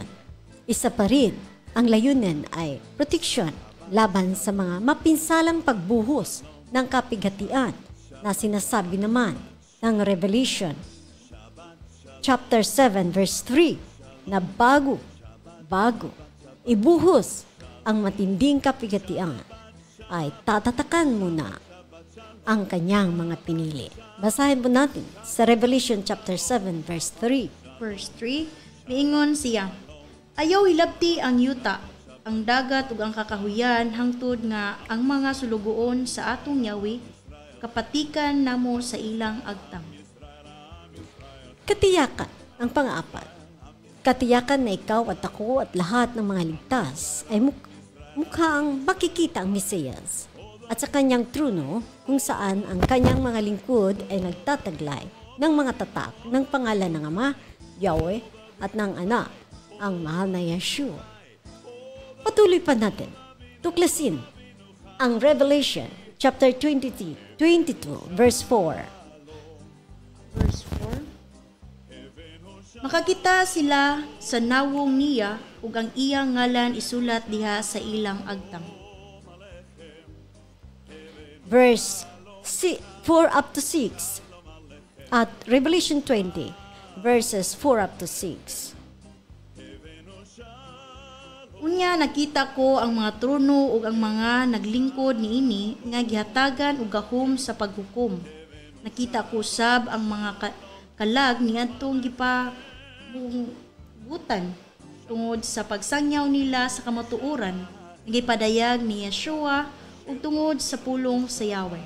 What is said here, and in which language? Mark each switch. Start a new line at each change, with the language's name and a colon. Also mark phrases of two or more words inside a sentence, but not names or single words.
Filipino: Isa pa rin, ang layunin ay protection laban sa mga mapinsalang pagbuhos ng kapigatian na sinasabi naman ng Revelation
English: chapter 7 verse 3
Filipino: na bago ibuhos ang matinding kapigatian ay tatatakan muna ang kanyang mga pinili. Basahin po natin sa Revelation
English: chapter 7 verse 3.
Filipino: Verse 3,
Cebuano: miingon siya, ayaw hilabti ang yuta, ang dagat ug ang kakahuyan hangtod nga ang mga sulugoon sa atong Yahweh kapatikan namo sa ilang agtang.
Filipino: Katiyakan ang pang-apat. Katiyakan na ikaw at ako at lahat ng mga ligtas ay mukhang makikita ang Mesiyas at sa kanyang trono kung saan ang kanyang mga lingkod ay nagtataglay ng mga tatak ng pangalan ng Ama, Yahweh at ng Anak, ang mahal na Yeshua. Patuloy pa natin tuklasin ang Revelation
English: chapter 22 verse 4.
Filipino: Verse 4,
Cebuano: makakita sila sa nawong niya ug ang iyang ngalan isulat diha sa ilang agtang.
English: Verse 4 up to 6 at Revelation 20 verses 4 up to 6.
Cebuano: Unya nakita ko ang mga trono ug ang mga naglingkod niini nga gihatagan og gahom sa paghukom. Nakita ko sab ang mga kalag niadtong gipabutan tungod sa pagsangyaw nila sa kamatuoran nga gipadayag ni Yeshua ug tungod sa pulong sa Yahweh.